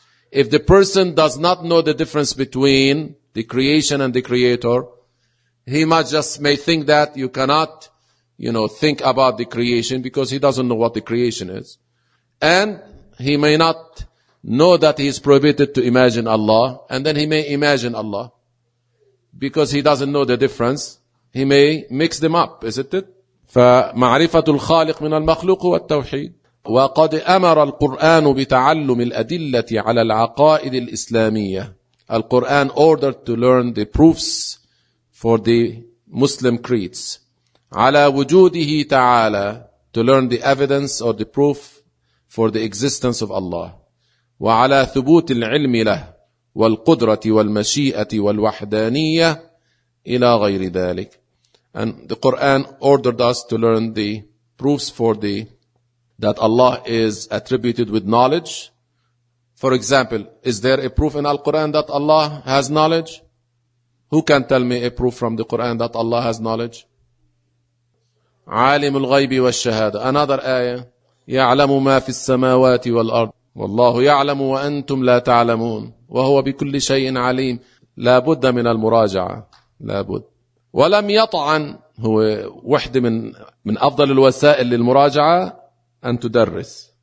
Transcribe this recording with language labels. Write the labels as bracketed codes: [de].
[en] If the person does not know the difference between the creation and the creator, he might just may think that you cannot, you know, think about the creation because he doesn't know what the creation is. And he may not know that he is prohibited to imagine Allah, and then he may imagine Allah because he doesn't know the difference. He may mix them up, isn't it? [ar] فمعرفة الخالق من المخلوق هو التوحيد. وقد أمر القرآن بتعلم الأدلة على العقائد الإسلامية. [en] القرآن ordered to learn the proofs for the Muslim creeds. [ar] على وجوده تعالى, [en] to learn the evidence or the proof for the existence of Allah. [ar] وعلى ثبوت العلم له والقدرة والمشيئة والوحدانية إلى غير ذلك. [en] And the Quran ordered us to learn the proofs for the that Allah is attributed with knowledge. For example, is there a proof in Al-Quran that Allah has knowledge? Who can tell me a proof from the Quran that Allah has knowledge? [ar] عالم الغيب والشهادة. [en] Another ayah. [ar] يعلم ما في السماوات والأرض. والله يعلم وأنتم لا تعلمون وهو بكل شيء عليم. لا بد من المراجعة, لا بد. ولم يطعن, هو واحدة من أفضل الوسائل للمراجعة أن تدرس.